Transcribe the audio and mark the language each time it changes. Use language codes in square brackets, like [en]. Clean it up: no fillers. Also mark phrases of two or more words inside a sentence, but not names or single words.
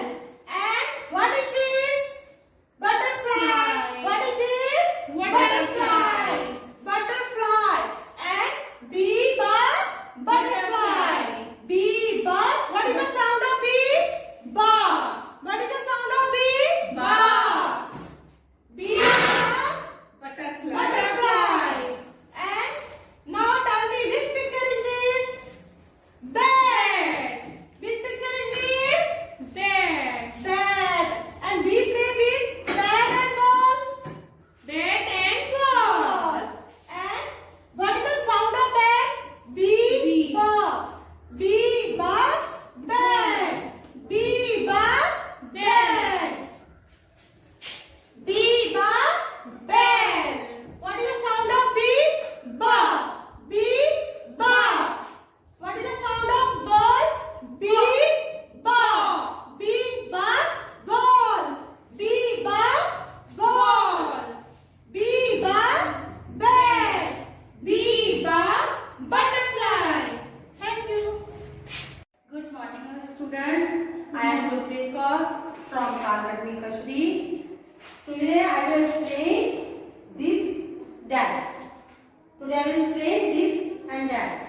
[en] And what is this? Butterfly. What is this? Butterfly. Butterfly. And B, ba, butterfly. B, ba. What is the sound of B? Ba. What is the sound of B? Ba. B, ba, Butterfly. butterfly. And now tell me which picture is this? Bat. Which picture is this? Bat. Bat. And we play with bat and ball. Bat and ball. And what is the sound of bat? B, ba. B, ba, bat. B, ba, bat. B, ba, bell. What is the sound of B? Ba. B, ba. What is the sound of ball? B, ba. B, ba, ball. B, ba, ball. B, ba, bat. B, ba, butterfly. Thank you. Good morning, students. I am Gurpreet Kaur from Akal Academy Kachri. Today I will explain this, that. Today I will explain this and that.